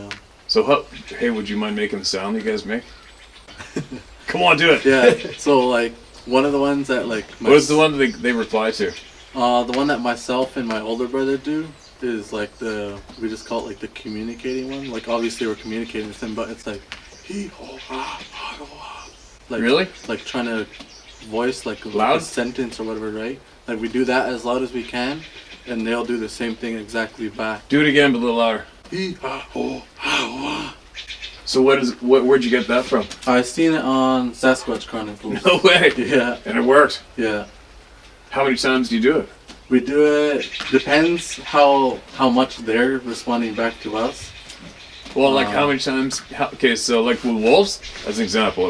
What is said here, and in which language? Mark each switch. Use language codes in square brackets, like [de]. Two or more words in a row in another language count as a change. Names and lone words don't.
[en] So, hey, would you mind making the sound you guys make? Come on, do it. Yeah. So like one of the ones that like What is the one that they reply to? the one that myself and my older brother do is like we just call it like the communicating one. Like obviously we're communicating with him, but it's like he ho ha ha ho ha. Like Really? like trying to voice like Loud? a sentence or whatever, right? Like we do that as loud as we can, and they'll do the same thing exactly back. Do it again, but a little louder. He ha ho ha ho ha. So where'd you get that from? I seen it on Sasquatch Chronicles. No way. Yeah, And it worked. yeah. How many times do you do it? We do it. Depends how much they're responding back to us. Well, like how many times? Okay, so like with wolves, as an example.